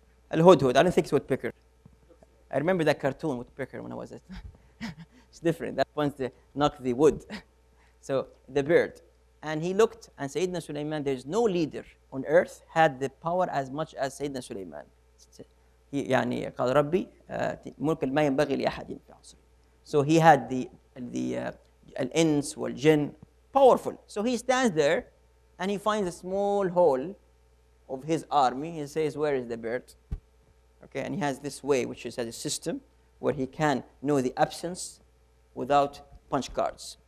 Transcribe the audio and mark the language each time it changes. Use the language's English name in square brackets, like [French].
[English] Al hudhud. I don't think it's woodpecker. I remember that cartoon woodpecker when I was it. It's different. That one's the knock the wood. So the bird. And he looked, and Sayyidina Sulaiman, there's no leader on earth had the power as much as Sayyidina Sulaiman. [Arabic] يعني قال ربي ملك ما ينبغي لأحد في عصره. [English] So he had the al-ins wal-jinn, powerful. So he stands there, and he finds a small hole of his army. He says, where is the bird? Okay, and he has this way, which is a system where he can know the absence without punch cards.